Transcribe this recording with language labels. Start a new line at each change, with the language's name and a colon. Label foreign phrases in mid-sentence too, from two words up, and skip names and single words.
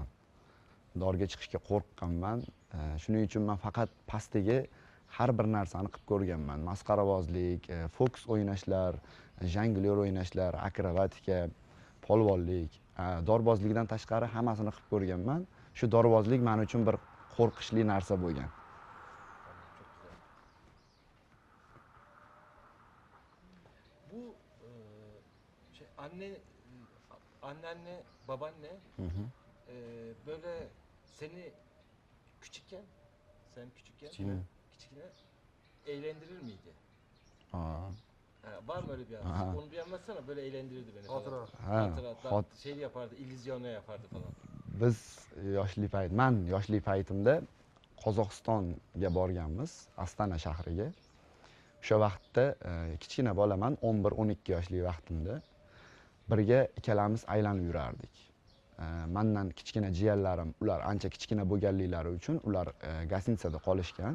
Uzbek: Dorga chiqishga qo'rqqanman. Shuning uchun men faqat pastdagi har bir narsani qilib ko'rganman. Masqaravozlik, fokus o'ynashlar, jonglyor o'ynashlar, akrobatika, polvonlik, dorbozlikdan tashqari hammasini qilib ko'rganman. Shu dorbozlik men uchun bir qo'rqinchli narsa bo'lgan.
Turkish: Bu anneanne, babaanne böyle seni küçükken, sen küçükken, Hı. küçükken eğlendirir miydi? Ha. Var mı öyle bir Aha. an? Onu bir anlatsana, böyle eğlendirirdi beni falan. Hatıra. Ha. Hatıra, şey yapardı, illüzyona yapardı falan.
Uzbek: Biz men yoshlik paytimda Qozog'istonga borganmiz, Astana shahriga. O'sha vaqtda kichkina bolaman, 11-12 yoshlik vaqtimda birga ikkalamiz aylanib yurardik. Mendan kichkina jiyanlarim, ular ancha kichkina bo'lganliklari uchun ular gostinitsada qolishgan.